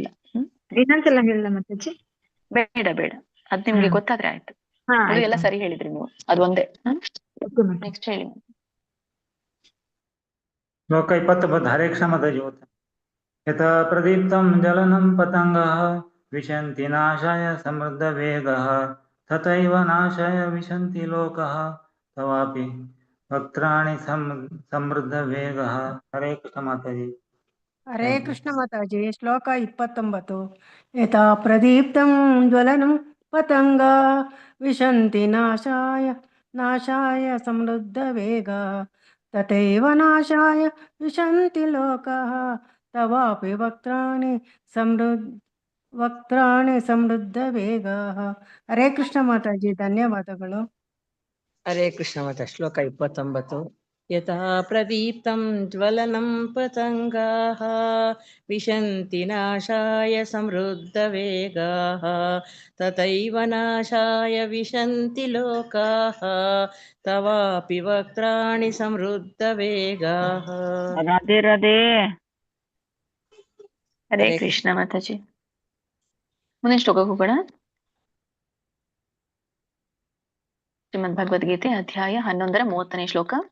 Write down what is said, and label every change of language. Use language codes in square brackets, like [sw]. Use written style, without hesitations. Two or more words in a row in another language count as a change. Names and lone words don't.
[kn] ಇನ್ನೊಂದ್ಸಲ ಹೇಳ ಮಾತಾಜಿ. ಬೇಡ ಬೇಡ, ಅದ್ ನಿಮ್ಗೆ ಹಾ. ಗೊತ್ತಾದ್ರೆ ಆಯ್ತು. ಹಾ, ಉಳಿದ ಎಲ್ಲ ಆಯ್ತು. ಸರಿ ಹೇಳಿದ್ರಿ ನೀವು, ಅದು ಒಂದೇ. ಓಕೆ ಮಾತಾಜಿ. ನೆಕ್ಸ್ಟ್ ಹೇಳಿ. ಶ್ಲೋಕ 29. ಹರೇ ಕೃಷ್ಣ ಮಾತಾಜಿ ಓದ್ತೇನೆ. [sa] ಯಥಾ ಪ್ರದೀಪ್ತಂ ಜ್ವಲನಂ ಪತಂಗಃ ವಿಶಂತಿ ನಾಶಾಯ ಸಮೃದ್ಧ ವೇಗಃ ತಥೈವ ನಾಶಾಯ ವಿಶಂತಿ ಲೋಕಃ ತವಾಪಿ ವಕ್ತ್ರಾಣಿ ಸಮೃದ್ಧ ವೇಗಃ. [kn] ಹರೇ ಕೃಷ್ಣ ಮಾತಾಜಿ. ಹರೇ ಕೃಷ್ಣ ಮಾತಾಜಿ. ಶ್ಲೋಕ 29. [sa] ಯಥಾ ಪ್ರದೀಪ್ತಂ ಜ್ವಲನಂ ಪತಂಗ ವಿಶಂತಿ ನಾಶಾಯ ಸಮೃದ್ಧ ವೇಗ ತಥೈವ ನಾಶಾಯ ವಿಶಂತಿ ಲೋಕಃ ತವಾಪಿ ವಕ್ತ್ರಾಣಿ ಸಮೃದ್ಧ ವೇಗ. [kn] ಹರೇ ಕೃಷ್ಣ ಮಾತಾಜಿ, ಧನ್ಯವಾದಗಳು. ಹರೇ ಕೃಷ್ಣ ಮಾತಾಜಿ. ಶ್ಲೋಕ 29. [sa] ಯಥಾ ಪ್ರದೀಪ್ತಂ ಜ್ವಲನಂ ಪತಂಗಾಃ ವಿಶಂತಿ ನಾಶಾಯ ಸಮೃದ್ಧ ವೇಗಾಃ ತಥೈವ ನಾಶಾಯ ವಿಶಂತಿ ಲೋಕಾಃ ತವಾಪಿ ವಕ್ತ್ರಾಣಿ ಸಮೃದ್ಧ ವೇಗಾಃ. [kn] ರಾಧೆ ರಾಧೆ. ಹರೇ ಹರೇ ಕೃಷ್ಣ ಮಾತಾಜಿ. ಮುಂದಿನ ಶ್ಲೋಕಕ್ಕೆ ಹೋಗೋಣ. ಶ್ರೀಮದ್ ಭಗವದ್ಗೀತೆ ಅಧ್ಯಾಯ 11ರ 30ನೇ ಶ್ಲೋಕ.